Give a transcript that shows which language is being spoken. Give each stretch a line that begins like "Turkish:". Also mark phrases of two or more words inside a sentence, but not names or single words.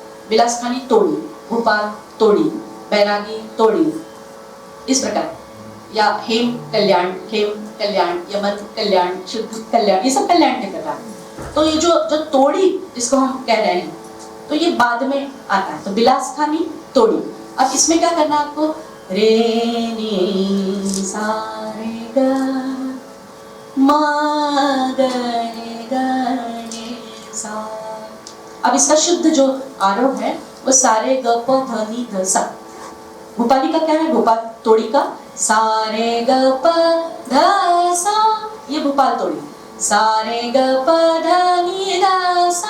Hindi: विलासस्थानी तोड़ी, भोपाल तोड़ी, बैरागी तोड़ी, इस प्रकार, या हेम कल्याण, यमन कल्याण, शुद्ध कल्याण, ये सब कल्याण के प्रकार। तो ये जो तोड़ी जिसको हम कह रहे हैं तो ये बाद में आता है, तो विलासस्थानी तोड़ी। अब इसमें क्या करना है आपको, रे नी सा रे ग मा ग रे ग रे सा। अब इसका शुद्ध जो आरोह है वो सारे ग प ध नि ध सा। भोपाली का क्या है, भोपाल तोड़ी का सा रे ग प ध सा, ये भोपाल तोड़ी सा रे ग प ध नि ध सा।